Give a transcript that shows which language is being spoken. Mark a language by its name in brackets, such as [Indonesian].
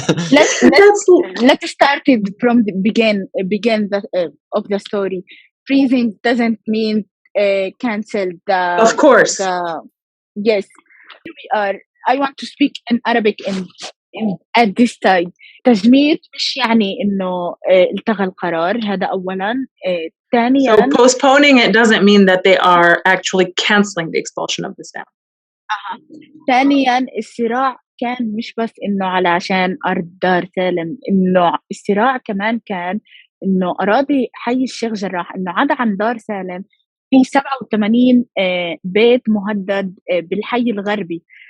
[English] Let's start it from the begin of the story. Freezing doesn't mean cancel the. Of course. Yes, we are. I want to speak in Arabic in at this time. [Arabic] تجميد مش يعني إنه التغى القرار هذا أولاً. ثانياً. [English] So postponing it doesn't mean that they are actually canceling the expulsion of the Salem. [Arabic] ثانياً الصراع كان مش بس إنه علشان أرض دار سالم، إنه الصراع كمان كان إنه أراضي حي الشيخ جراح، إنه عدا عن دار سالم في 87 بيت مهدد بالحي الغربي.